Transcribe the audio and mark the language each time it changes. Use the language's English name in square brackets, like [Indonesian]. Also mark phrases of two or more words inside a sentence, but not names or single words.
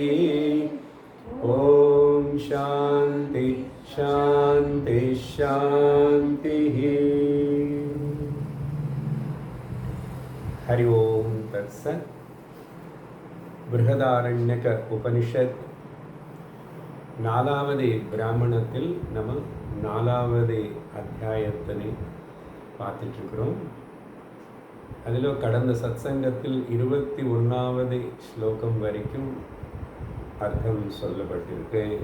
[Sanskrit] ॐ शान्ति शान्ति शान्तिः। हरि ओं तत्सत्। [Tamil] बृहदारण्यक उपनिषत् நாலாவது பிராமணத்தில் நம்ம நாலாவது அத்தியாயத்தினை பார்த்துட்ருக்குறோம். அதில் கடந்த சத்சங்கத்தில் 21வது ஸ்லோகம் வரைக்கும் அர்த்தம் சொல்லப்பட்டிருக்கு.